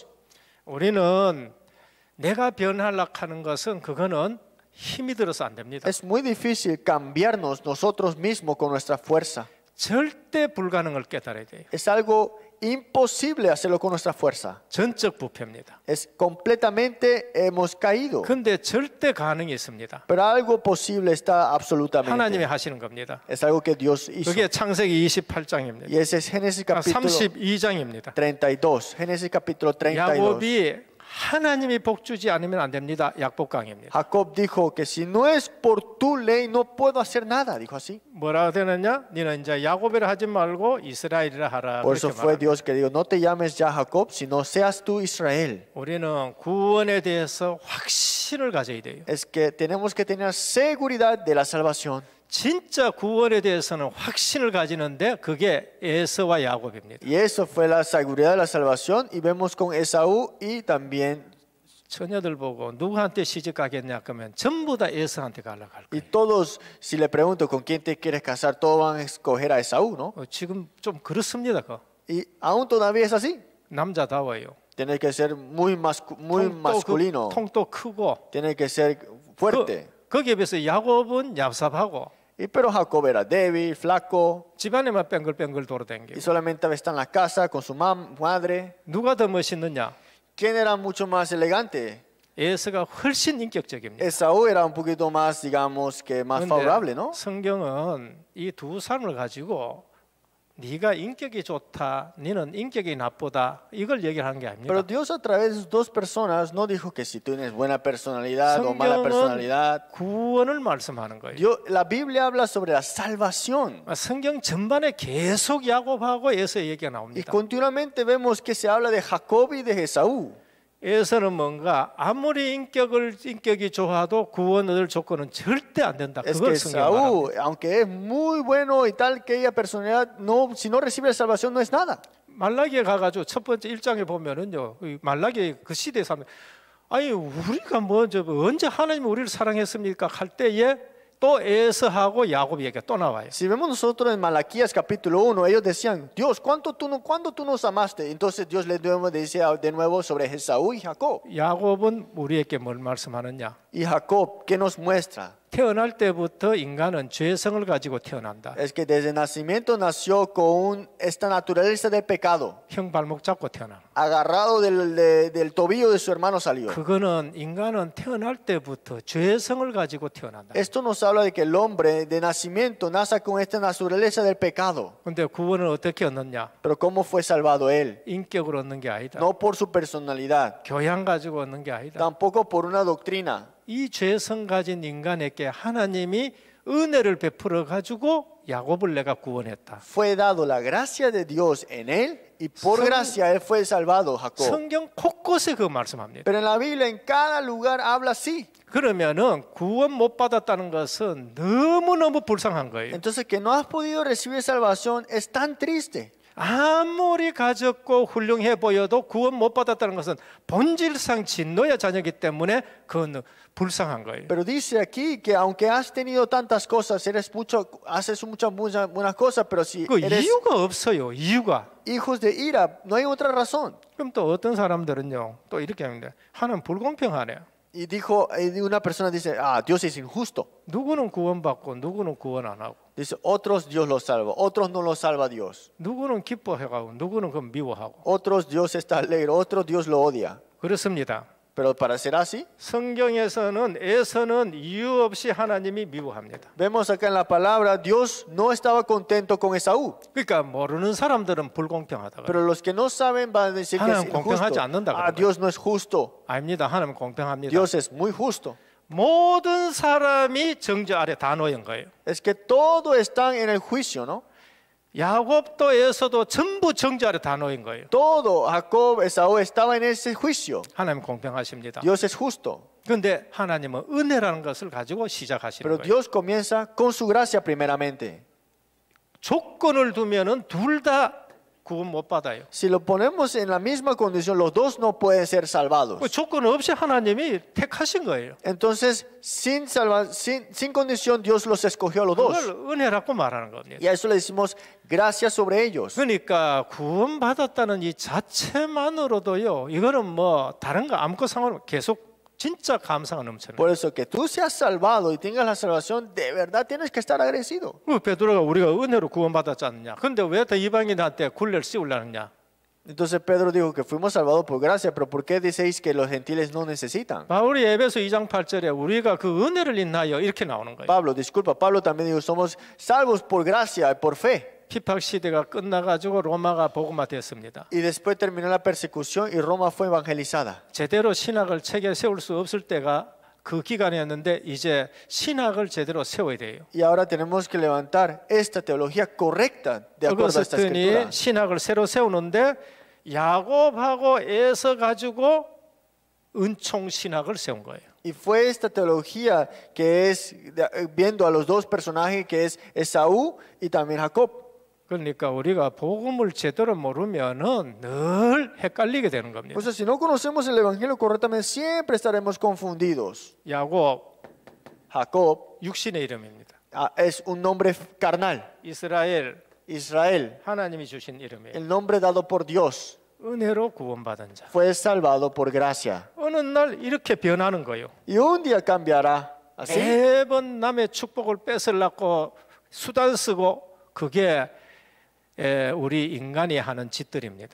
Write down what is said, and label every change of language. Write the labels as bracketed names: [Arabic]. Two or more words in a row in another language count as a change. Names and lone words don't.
[Korean] 우리는 내가 변하려고 하는 것은 그거는 힘이 들어서 안 됩니다. [Spanish] Es muy difícil cambiarnos nosotros mismos con nuestra fuerza. [Korean] 절대 불가능을 깨달아야 돼요. [Spanish] Es algo imposible hacerlo con nuestra fuerza. [Korean] 전적 부패입니다. [Spanish] Es completamente hemos caído. [Korean] 근데 절대 가능이 있습니다. [Spanish] Pero algo posible está absolutamente. [Korean] 하나님이 하시는 겁니다. [Spanish] Es algo que Dios hizo. [Korean] 그게 창세기 28장입니다. [Spanish] Y ese es Génesis capítulo [Korean] 32장입니다. [Spanish] 32. Génesis capítulo 32. [Korean] 야곱이 하나님이 복 주지 않으면 안 됩니다. 약복강입니다. [Spanish] Jacob dijo que si no es por tu ley no puedo hacer nada, dijo así. [Korean] 뭐라 되느냐? 너는 이제 야곱이라 하지 말고 이스라엘이라 하라. [Spanish] Por eso [Korean] 그렇게 [Spanish] fue [Korean] 말합니다. [Spanish] Dios que dijo, no te llames ya Jacob, sino seas tú Israel. [Korean] 우리는 구원에 대해서 확신을 가져야 돼요. [Spanish] Es que tenemos que tener seguridad de la salvación. [Korean] 진짜 구원에 대해서는 확신을 가지는데 그게 에서와 야곱입니다. [Spanish] Y eso fue la seguridad de la salvación y vemos con Esaú y también [Korean] 처녀들 보고 누구한테 시집 가겠냐 그러면 전부 다 에서한테 가려고 할 [Spanish] Y [Korean] 거예요. [Spanish] todos, si le pregunto con quién te quieres casar, todos van a escoger a Esaú, ¿no? [Korean] 지금 좀 그렇습니다. 그 [Spanish] Y aún todavía es así. [Korean] 남자다워요. [Spanish] Tiene que ser muy masculino. [Korean] 통도 크고 [Spanish] Tiene que ser fuerte. [Korean] 거기에 비해서 야곱은 얍삽하고 [Spanish] Y pero Jacob era débil, flaco, [Korean] 집안에만 뺑글뺑글 돌아다니고. [Spanish] y solamente está en la casa con su madre. [Korean] 누가 더 멋있느냐? [Spanish] ¿Quién era mucho más elegante? [Korean] 에서가 훨씬 인격적입니다. [Spanish] Esaú era un poquito más, digamos, que más favorable, ¿no? [Korean] 성경은 이 두 사람을 가지고 네가 인격이 좋다, 너는 인격이 나쁘다 이걸 얘기하는 게 [Spanish] Pero [Korean] 아닙니다. [Spanish] Dios a través de sus dos personas no dijo que si tú tienes buena personalidad o mala personalidad. [Korean] 성경은 구원을 말씀하는 거예요. [Spanish] La Biblia habla sobre la salvación. [Korean] 성경 전반에 계속 야곱하고 에서 얘기가 [Spanish] Y [Korean] 나옵니다. [Spanish] continuamente vemos que se habla de Jacob y de Esaú. [Korean] 에서는 뭔가 아무리 인격이 좋아도 구원 얻을 조건은 절대 안 된다. [Spanish] Es que [Korean] 그걸 성경 말합니다. [Spanish] Esaú, aunque es muy bueno y tal que ella personalidad, no, si no recibe la salvación no es nada. [Korean] 말라기에 가가지고 첫 번째 1장에 보면은요, 말라기 그 시대에 사면 아니 우리가 언제 하나님이 우리를 사랑했습니까? 할 때에 또 에서하고 야곱 얘기가 또 나와요. [Spanish] Si vemos nosotros en Malaquías capítulo 1, ellos decían, Dios, ¿cuándo tú nos amaste? Entonces Dios les dice de nuevo sobre Esaú y Jacob. [Korean] 야곱은 우리에게 뭘 말씀하느냐? [Spanish] Y Jacob, ¿qué nos muestra? [Korean] 태어날 때부터 인간은 죄성을 가지고 태어난다. [Spanish] Es que desde el nacimiento nació con esta naturaleza del pecado. [Korean] 형 발목 잡고 태어나. [Spanish] Agarrado del tobillo de su hermano salió. [Korean] 그거는 인간은 태어날 때부터 죄성을 가지고 태어난다. [Spanish] Esto nos habla de que el hombre de nacimiento nace con esta naturaleza del pecado. [Korean] 근데 구원을 어떻게 얻느냐? [Spanish] Pero ¿cómo fue salvado él? [Korean] 인격으로 얻는 게 아니다. [Spanish] No por su personalidad, [Korean] 교양 가지고 얻는 게 아니다. [Spanish] tampoco por una doctrina. [Korean] 이 죄성 가진 인간에게 하나님이 은혜를 베풀어 가지고 야곱을 내가 구원했다. [Spanish] Fue dado la gracia de Dios en él y por gracia él fue salvado, Jacob. [Korean] 성경 곳곳에 그 말씀합니다. [Spanish] Pero en la Biblia en cada lugar habla así. [Korean] 그러면은 구원 못 받았다는 것은 너무너무 불쌍한 거예요. [Spanish] Entonces que no has podido recibir salvación es tan triste. [Korean] 아무리 가졌고 훌륭해 보여도 구원 못 받았다는 것은 본질상 진노의 자녀이기 때문에 그건 불쌍한 거예요. [Spanish] Pero dice aquí que aunque has tenido tantas cosas, haces muchas buenas cosas, pero si [Korean] 그 [Spanish] eres [Korean] 이유가 없어요. 이유가. [Spanish] hijos de ira, no hay otra razón. [Korean] 그럼 또 어떤 사람들은요. 또 이렇게 합니다. 하나님 불공평하네요. [Spanish] Y una persona dice, Dios es injusto. [Korean] 누구는 구원받고 누구는 구원 안 하고. [Spanish] Dice, otros Dios los salva, otros no los salva Dios. [Korean] 누구는 기뻐해가고 누구는 그 미워하고. [Spanish] Otros Dios está alegre, otros Dios lo odia. [Korean] 그렇습니다. [Spanish] Pero para ser así, [Korean] 성경에서는 에서는 이유 없이 하나님이 미워합니다. [Spanish] vemos acá en la palabra, Dios no estaba contento con Esaú. [Korean] 그러니까 모르는 사람들은 불공평하다. [Spanish] Pero los que no saben van a decir que es [Korean] 하나님 공평하지 [Spanish] injusto. [Korean] 않는다 그런 [Spanish] Dios no es justo. [Korean] 아닙니다. 하나님 공평합니다. [Spanish] Dios es muy justo. [Korean] 모든 사람이 정죄 아래 다 놓인 거예요. [Spanish] Es que todos están en el juicio, ¿no? [Korean] 야곱도 에서도 전부 정죄 아래 다 놓인 거예요. [Spanish] Todo, Jacob, Esaú estaba en ese juicio. [Korean] 하나님 공평하십니다. [Spanish] Dios es justo. [Korean] 그런데 하나님은 은혜라는 것을 가지고 시작하시는 [Spanish] Pero [Korean] 거예요. [Spanish] Dios comienza con su gracia primeramente. [Korean] 조건을 두면은 둘 다 구원 못 받아요. [Spanish] Si lo ponemos en la misma condición, los dos no pueden ser salvados. [Korean] 그 조건 없이 하나님이 택하신 거예요. [Spanish] Entonces, sin condición, Dios los escogió a los dos. [Korean] 그걸 은혜라고 말하는 겁니다. [Spanish] Y a eso le decimos gracias sobre ellos. [Korean] 그러니까 구원 받았다는 이 자체만으로도요. 이거는 뭐 다른 거 아무것도 상관없고 계속 진짜 감사가 넘쳐요. [Spanish] Por eso que tú seas salvado y tengas la salvación, de verdad tienes que estar agradecido. [Korean] 베드로가 우리가 은혜로 구원 받았지 않느냐? 근데 왜 더 이방인한테 굴레를 씌우려느냐? [Spanish] Entonces Pedro dijo que fuimos salvados por gracia, pero ¿por qué decís que los gentiles no necesitan? [Korean] 바울이 에베소 2장 8절에 우리가 그 은혜를 인하여 이렇게 나오는 거예요. [Spanish] Pablo también dijo, somos salvos por gracia y por fe. [Korean] 핍박 시대가 끝나가지고 로마가 복음화됐습니다. [Spanish] Y después terminó la persecución y Roma fue evangelizada. [Korean] 제대로 신학을 체계 세울 수 없을 때가 그 기간이었는데 이제 신학을 제대로 세워야 돼요. [Spanish] Y ahora tenemos que levantar esta teología correcta de acuerdo a esta escritura. [Korean] 어거스틴이 신학을 새로 세우는데 야곱하고 에서 가지고 은총 신학을 세운 거예요. [Spanish] Y fue esta teología que es viendo a los dos personajes que es Esaú y también Jacob. [Korean] 그러니까 우리가 복음을 제대로 모르면은 늘 헷갈리게 되는 겁니다. [Spanish] O sea, si no conocemos el Evangelio correctamente, siempre estaremos confundidos. [Korean] 야곱 [Spanish] Jacob [Korean] 육신의 이름입니다. [Spanish] es un nombre carnal. [Korean] 이스라엘 [Spanish] Israel, [Korean] 하나님이 주신 이름이에요. [Spanish] el nombre dado por Dios, [Korean] 은혜로 구원받은 자. [Spanish] fue salvado por gracia. [Korean] 어느 날 이렇게 변하는 거예요. [Spanish] Y un día cambiará. Así. [Korean] 매번 남의 축복을 뺏으려고 수단 쓰고 그게 우리 인간이 하는 짓들입니다.